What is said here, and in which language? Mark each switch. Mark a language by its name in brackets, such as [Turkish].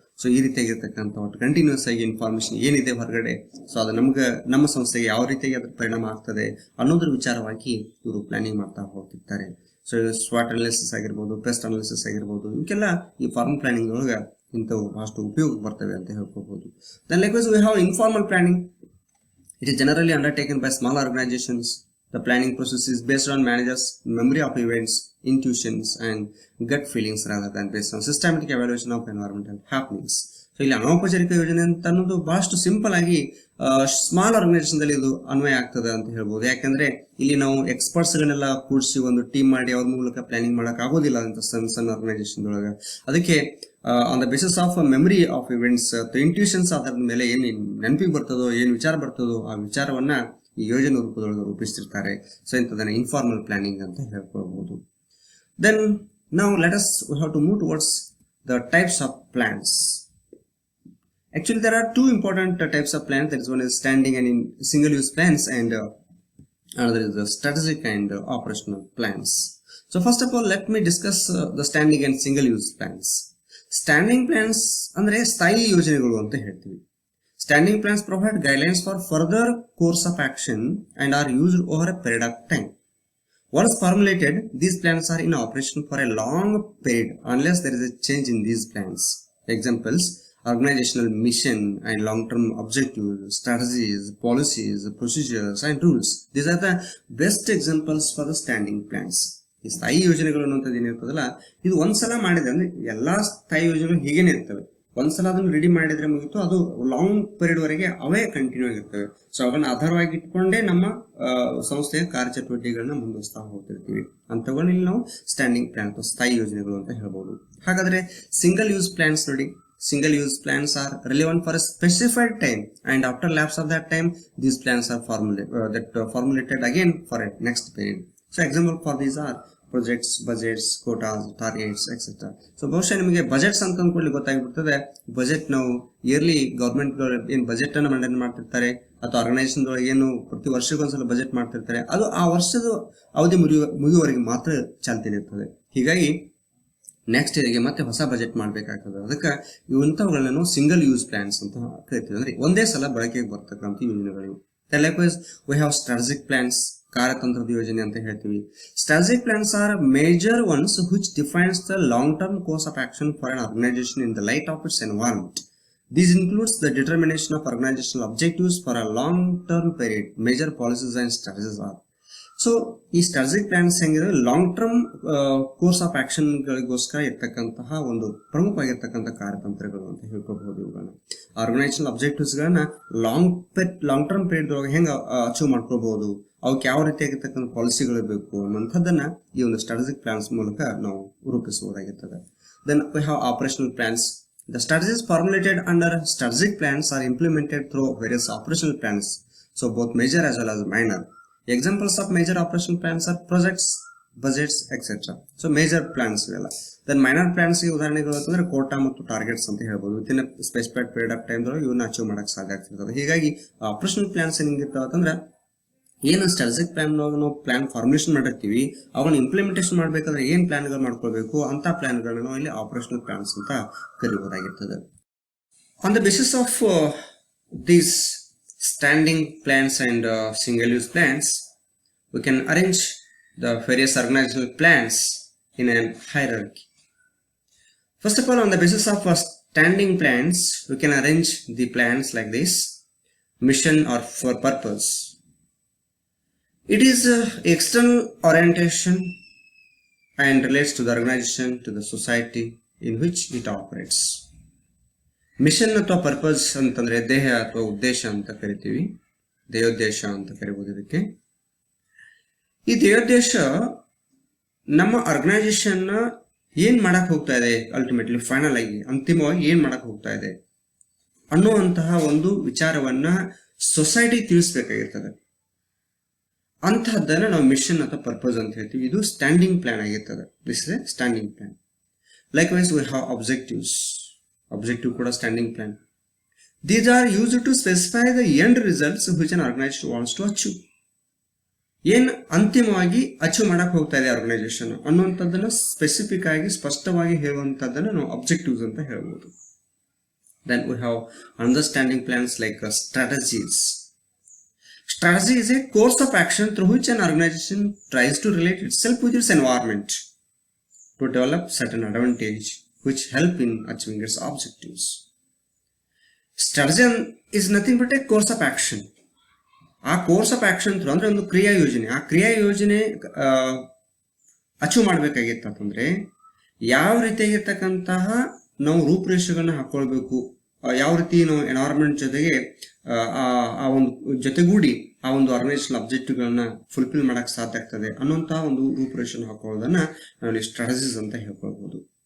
[Kannada] So ಈ ರೀತಿಯಾಗಿರ್ತಕ್ಕಂಥ ಒಟ್ಟು ಕಂಟಿನ್ಯೂಸ್ ಆಗಿ ಇನ್ಫಾರ್ಮೇಶನ್ ಏನಿದೆ ಹೊರಗಡೆ, ಸೊ ಅದು ನಮ್ಮ ಸಂಸ್ಥೆಗೆ ಯಾವ ರೀತಿಯಾಗಿ ಅದ್ರ ಪರಿಣಾಮ ಆಗ್ತದೆ ಅನ್ನೋದ್ರ ವಿಚಾರವಾಗಿ ಇವರು ಪ್ಲಾನಿಂಗ್ ಮಾಡ್ತಾ ಹೋಗ್ತಿರ್ತಾರೆ. ಸೊ ಸ್ವಾಟ್ ಅನಾಲಿಸಿಸ್ ಆಗಿರ್ಬೋದು, ಪೆಸ್ಟ್ ಅನಾಲಿಸಿಸ್ ಆಗಿರ್ಬೋದು, ಇವಕ್ಕೆಲ್ಲ ಈ ಫಾರ್ಮಲ್ ಪ್ಲಾನಿಂಗ್ ಒಳಗೆ ಇಂಥವು ಬಹಳಷ್ಟು ಉಪಯೋಗ ಬರ್ತವೆ ಅಂತ ಹೇಳ್ಕೋಬಹುದು. [English] Then likewise we have informal planning. It is generally undertaken by small organisations. The planning process is based on managers' memory of events, intuitions, and gut feelings rather than based on systematic evaluation of environmental happenings. [Kannada] So ಇಲ್ಲಿ ಅನೌಪಚಾರಿಕ ಯೋಜನೆ ಅಂತ ಅನ್ನೋದು ಬಹಳಷ್ಟು simple ಆಗಿ small organisation ದಲ್ಲಿ ಇದು ಅನ್ವಯ ಆಗ್ತದೆ ಅಂತ ಹೇಳ್ಬೋದು. ಯಾಕಂದ್ರೆ ಇಲ್ಲಿ ನಾವು ಎಕ್ಸ್ಪರ್ಟ್ಸ್ ಗಳನ್ನೆಲ್ಲ ಕೂಡಿಸಿ ಒಂದು ಟೀಮ್ ಮಾಡಿ ಅವ್ರ ಮೂಲಕ ಪ್ಲಾನಿಂಗ್ ಮಾಡಕ್ ಆಗೋದಿಲ್ಲ ಅಂತ ಸಣ್ಣ ಸಣ್ಣ ಆರ್ಗನೈಸೇಷನ್ ಒಳಗ. ಅದಕ್ಕೆ [English] on the basis of memory of events, intuitions [Kannada] ಆಧಾರದ ಮೇಲೆ ಏನ್ ನೆನಪಿಗೆ ಬರ್ತದೋ, ಏನ್ ವಿಚಾರ ಬರ್ತದೋ ಆ ವಿಚಾರವನ್ನ ಈ ಯೋಜನೆ ರೂಪದೊಳಗೆ ರೂಪಿಸ್ತಿರ್ತಾರೆ. ಸೊ ಇಂಥದನ್ನ ಇನ್ಫಾರ್ಮಲ್ ಪ್ಲಾನಿಂಗ್ ಅಂತ ಹೇಳ್ಕೊಳ್ಬಹುದು. [English] Then ನಾವು we have to move towards the types of plans. Actually, there are two important types of plans. That is, one is standing and in single-use plans, and another is the strategic and operational plans. So, first of all, let me discuss the standing and single-use plans. [Kannada] Standing plans andre ಸ್ಥಾಯಿ ಯೋಜನೆಗಳು ಅಂತ ಹೇಳ್ತೀವಿ. [English] Standing plans provide guidelines for further course of action and are used over a period of time. Once formulated, these plans are in operation for a long period unless there is a change in these plans. Examples: organizational mission and long-term objectives, strategies, policies, procedures, and rules. These are the best examples for the standing plans. [Kannada] ಈ ಸ್ಥಾಯಿ ಯೋಜನೆಗಳು ಅನ್ನೋಂಥದ್ದು ಏನಿರ್ತದಲ್ಲ, ಇದು ಒಂದ್ಸಲ ಮಾಡಿದ್ರೆ ಅಂದ್ರೆ ಎಲ್ಲಾ ಸ್ಥಾಯಿ ಯೋಜನೆಗಳು ಹೀಗೇನೆ ಇರ್ತವೆ. ಒಂದ್ಸಲ ಅದನ್ನು ರೆಡಿ ಮಾಡಿದ್ರೆ ಮುಗಿತು, ಅದು ಲಾಂಗ್ ಪೀರಿಯಡ್ ವರೆಗೆ ಅವೇ ಕಂಟಿನ್ಯೂ ಆಗಿರ್ತವೆ. ಸೊ ಅವನ್ನ ಆಧಾರವಾಗಿ ಇಟ್ಕೊಂಡೇ ನಮ್ಮ ಸಂಸ್ಥೆಯ ಕಾರ್ಯಚಟುವಟಿಕೆಗಳನ್ನ ಮುಂದುವರಿಸ್ತಾ ಹೋಗ್ತಿರ್ತೀವಿ. ಅಂತವುಗಳನ್ನ ಇಲ್ಲಿ ನಾವು ಸ್ಟ್ಯಾಂಡಿಂಗ್ ಪ್ಲಾನ್ ಅಥವಾ ಸ್ಥಾಯಿ ಯೋಜನೆಗಳು ಅಂತ ಹೇಳ್ಬೋದು. ಹಾಗಾದ್ರೆ ಸಿಂಗಲ್ ಯೂಸ್ ಪ್ಲಾನ್ಸ್ ನೋಡಿ. [English] Single use plans are relevant for a specified time, and after lapse of that time, these plans are formulated again for a next period. So example for these are projects, budgets, quotas, targets, etc. [Kannada] So ಬಹುಶಃ ನಿಮಗೆ budgets ಅಂತ ಅಂದ್ಕೊಳ್ಳಿ ಗೊತ್ತಾಗ್ಬಿಡ್ತದೆ. Budget ನಾವು yearly government ಏನ್ budget ಅನ್ನು maintain ಮಾಡ್ತಿರ್ತಾರೆ ಅಥವಾ organisation ಒಳಗೆ ಏನು ಪ್ರತಿ ವರ್ಷಕ್ಕೊಂದ್ಸಲ ಬಜೆಟ್ ಮಾಡ್ತಿರ್ತಾರೆ, ಅದು ಆ ವರ್ಷದ ಅವಧಿ ಮುಗಿಯುವವರೆಗೆ ಮಾತ್ರ ಚಾಲ್ತಿಲಿರ್ತದೆ. ಹೀಗಾಗಿ ನೆಕ್ಸ್ಟ್ ಇಯರ್ಗೆ ಮತ್ತೆ ಹೊಸ ಬಜೆಟ್ ಮಾಡ್ಬೇಕಾಗ್ತದೆ. ಅದಕ್ಕೆ ಇವಂತವುಗಳನ್ನ ನಾವು ಸಿಂಗಲ್ ಯೂಸ್ ಪ್ಲಾನ್ಸ್ ಅಂತ ಕರಿತೀವಿ. ಅಂದ್ರೆ ಒಂದೇ ಸಲ ಬಳಕೆಗೆ ಬರ್ತಕ್ಕಂಥ ಯೋಜನೆಗಳು. [English] likewise we have strategic plans, [Kannada] ಕಾರ್ಯತಂತ್ರದ ಯೋಜನೆ ಅಂತ ಹೇಳ್ತೀವಿ. [English] Strategic plans are major ones which defines the long term course of action for an organisation in the light of its environment. This includes the determination of organizational objectives for a long-term period. Major policies and strategies are. [Kannada] So ಈ strategic plants ಹೆಂಗಿದ್ರೆ long term course of action ಗಳಿಗೋಸ್ಕರ ಇರ್ತಕ್ಕಂತಹ ಒಂದು ಪ್ರಮುಖವಾಗಿರ್ತಕ್ಕಂಥ ಕಾರ್ಯತಂತ್ರಗಳು ಅಂತ ಹೇಳ್ಕೋಬಹುದು. ಇವುಗಳನ್ನ organisational objectives ಗಳನ್ನ long term period ಒಳಗೆ ಹೆಂಗ್ achieve ಮಾಡ್ಕೋಬಹುದು, ಅವಕ್ಕೆ ಯಾವ ರೀತಿಯಾಗಿರ್ತಕ್ಕಂಥ ಪಾಲಿಸಿಗಳು ಬೇಕು ಅನ್ನೋಂಥದ್ದನ್ನ ಈ ಒಂದು ಸ್ಟ್ರಾಟಜಿಕ್ ಪ್ಲಾನ್ಸ್ ಮೂಲಕ ನಾವು ರೂಪಿಸಬಹುದಾಗಿರ್ತದೆ. [English] Then we have operational plans. The strategies formulated under strategic plans are implemented through various operational plans. So both major as well as minor. Examples of major operational plans are projects, budgets, etc. So major plans [Kannada] ಇವೆಲ್ಲ. Then minor plans ಗೆ ಉದಾಹರಣೆಗಳು ಅಂತಂದ್ರೆ ಕೋಟಾ ಮತ್ತು targets ಅಂತ ಹೇಳ್ಬೋದು. [English] within specified period of time [Kannada] ದೊಳಗೆ ಇವನ್ನ achieve ಮಾಡಕ್ ಸಾಧ್ಯ ಆಗ್ತಿರ್ತದೆ. ಹೀಗಾಗಿ ಆಪರೇಷನಲ್ ಪ್ಲಾನ್ಸ್ ಏನಿರ್ತಾವ ಅಂತಂದ್ರೆ ಏನು ಸ್ಟ್ರಾಟಜಿಕ್ ಪ್ಲಾನ್ ನಾವು ಪ್ಲಾನ್ ಫಾರ್ಮುಲೇಷನ್ ಮಾಡಿರ್ತೀವಿ, ಅವನ್ನ ಇಂಪ್ಲಿಮೆಂಟೇಷನ್ ಮಾಡ್ಬೇಕಾದ್ರೆ ಏನ್ ಪ್ಲಾನ್ ಗಳು ಮಾಡ್ಕೊಳ್ಬೇಕು ಅಂತ ಪ್ಲಾನ್ ಗಳನ್ನ ನಾವು ಇಲ್ಲಿ ಆಪರೇಷನಲ್ ಪ್ಲಾನ್ಸ್ ಅಂತ ಕರೀಬಹುದಾಗಿರ್ತದೆ. [English] On the basis of these standing plans and single use plans, we can arrange the various organizational plans in a hierarchy. First of all, on the basis of standing plans, we can arrange the plans like this: mission or for purpose. It is external orientation and relates to the organization, to the society in which it operates. [Kannada] Mission ಅಥವಾ purpose ಅಂತಂದ್ರೆ ದೇಹ ಅಥವಾ ಉದ್ದೇಶ ಅಂತ ಕರಿತೀವಿ, ಧ್ಯೇಯೋದ್ದೇಶ ಅಂತ ಕರಿಬಹುದು ಇದಕ್ಕೆ. ಈ ಧ್ಯೇಯೋದ್ದೇಶ ನಮ್ಮ ಆರ್ಗನೈಸೇಷನ್ ಏನ್ ಮಾಡಕ್ ಹೋಗ್ತಾ ಇದೆ, ಅಲ್ಟಿಮೇಟ್ಲಿ ಫೈನಲ್ ಆಗಿ ಅಂತಿಮವಾಗಿ ಏನ್ ಮಾಡಕ್ ಹೋಗ್ತಾ ಇದೆ ಅನ್ನುವಂತಹ ಒಂದು ವಿಚಾರವನ್ನ ಸೊಸೈಟಿ ತಿಳಿಸ್ಬೇಕಾಗಿರ್ತದೆ. ಅಂತಹದ್ದನ್ನ ನಾವು ಮಿಷನ್ ಅಥವಾ ಪರ್ಪಸ್ ಅಂತ ಹೇಳ್ತೀವಿ. ಇದು ಸ್ಟ್ಯಾಂಡಿಂಗ್ ಪ್ಲಾನ್ ಆಗಿರ್ತದೆ. [English] This is a standing plan. Likewise we have objectives. [Kannada] Objective ಕೂಡ standing plan. [English] These are used to specify the end results which an organization wants to achieve. [Kannada] ಏನ್ ಅಂತಿಮವಾಗಿ achieve ಮಾಡಕ್ ಹೋಗ್ತಾ ಇದೆ ಆರ್ಗನೈಸೇಷನ್ ಅನ್ನುವಂಥದ್ದನ್ನ specific ಆಗಿ ಸ್ಪಷ್ಟವಾಗಿ ಹೇಳುವಂತದ್ದನ್ನ ನಾವು ಅಬ್ಜೆಕ್ಟಿವ್ಸ್ ಅಂತ ಹೇಳ್ಬೋದು. [English] Then we have understanding plans like strategies. Strategy is a course of action through which an organization tries to relate itself with its environment to develop certain advantage which help in achieving its objectives. Strategy is nothing but a course of action. [Kannada] ಆ course of action ಅಂದ್ರೆ ಒಂದು ಕ್ರಿಯಾ ಯೋಜನೆ. ಆ ಕ್ರಿಯಾ ಯೋಜನೆ achieve ಮಾಡ್ಬೇಕಾಗಿತ್ತಂದ್ರೆ ಯಾವ ರೀತಿಯಾಗಿರ್ತಕ್ಕಂತಹ ನಾವು ರೂಪುರೇಷೆಗಳನ್ನ ಹಾಕೊಳ್ಬೇಕು, ಯಾವ ರೀತಿ ನಾವು ಎನ್ವೈರನ್ಮೆಂಟ್ ಜೊತೆಗೆ ಆ ಒಂದು ಜೊತೆಗೂಡಿ ಆ ಒಂದು ಆರ್ಗನೈಸೇಷನ್ ಅಬ್ಜೆಕ್ಟಿವ್ಗಳನ್ನ ಫುಲ್ಫಿಲ್ ಮಾಡಕ್ ಸಾಧ್ಯ ಆಗ್ತದೆ ಅನ್ನುವಂತಹ ಒಂದು ರೂಪುರೇಷೆ ಹಾಕೊಳ್ಳೋದನ್ನ ನಾವು ಸ್ಟ್ರಾಟಜೀಸ್ ಅಂತ ಹೇಳ್ಕೊಳ್ಬಹುದು.